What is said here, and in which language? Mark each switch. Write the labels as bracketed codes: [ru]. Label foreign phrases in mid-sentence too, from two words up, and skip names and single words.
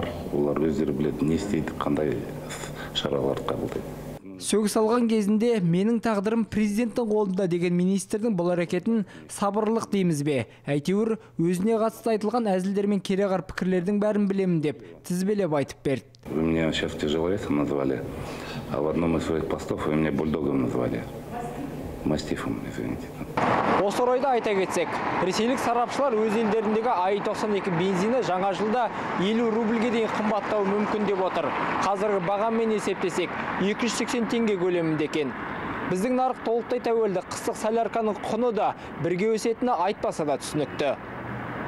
[kk] Олар өздері біледі, не істейді, қандай шаралар қабылдайды. Сөгіс алған кезінде менің тағдырым президенттің қолында деген министрдің бұл әрекетін сабырлық дейміз бе? Әйтеуір өзіне қатысты айтылған әзілдер мен кереғар пікірлердің бәрін білемін деп тізбелеп айтып берді. [ru] Вы меня сейчас тяжеловесом назвали, а в одном из своих постов вы меня бульдогом назвали. Мастифом, извините. [kk] Осы орайда айта кетсек, ресейлік сарапшылар өз елдеріндегі АИ-92 бензині жаңа жылда 50 рубльге дейін қымбаттауы мүмкін деп отыр. Қазіргі бағамен есептесек 280 теңге көлемінде екен. Біздің нарық толықтай тәуелді, қыстық солярканың құны да бірге өсетіні айтпаса да түсінікті.